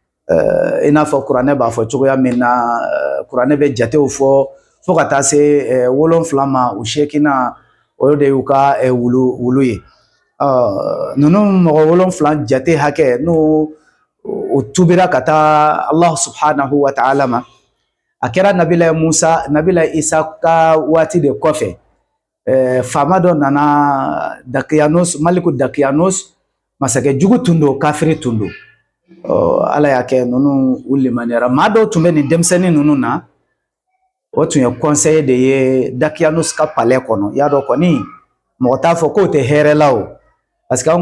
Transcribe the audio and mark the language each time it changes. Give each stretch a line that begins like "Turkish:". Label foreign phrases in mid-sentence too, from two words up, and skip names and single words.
Bambara: i n'a fɔ kuranɛ b'a fɔ cogoya min na kuranɛ bɛ jatew fɔ fo ka taa se 7 ma u 8nan o de y'u ka wulu ye ninnu mɔgɔ 7 jate hakɛ n'u u tubira ka taa Allah
Arabic: subhanahu wa ta'ala
Bambara: ma a kɛra nabila Musa nabila Isa ka waati de kɔfɛ faama dɔ nana Dakiyanus Maliku Dakiyanus masakɛ jugu tun don kafiri tun don ala y'a kɛ ninnu u limaniyara maa dɔw tun bɛ nin denmisɛnnin ninnu na o tun ye conseiller de ye Dakiyanus ka palais kɔnɔ y'a dɔn kɔni mɔgɔ t'a fɔ k'o tɛ hɛrɛ la o
French: parce que
Bambara: anw